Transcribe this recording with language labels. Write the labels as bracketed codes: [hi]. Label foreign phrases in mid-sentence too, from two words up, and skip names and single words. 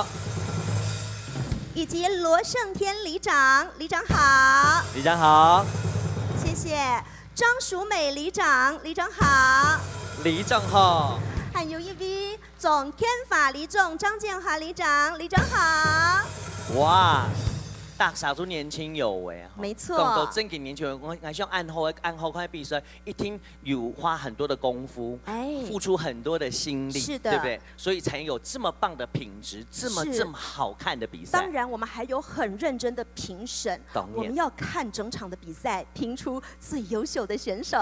[zh] 以及羅勝天里長，里長好。里長好。謝謝。張淑美里長，里長好。里長好。還有一位總天法里長張建華里長，里長好。哇，大傻猪年轻有为啊，没错，讲到正经年轻人，我像暗后看比赛，一听有花很多的功夫，付出很多的心力，是的，对不对？所以才有这么棒的品质，这么好看的比赛。当然，我们还有很认真的评审，我们要看整场的比赛，评出最优秀的选手。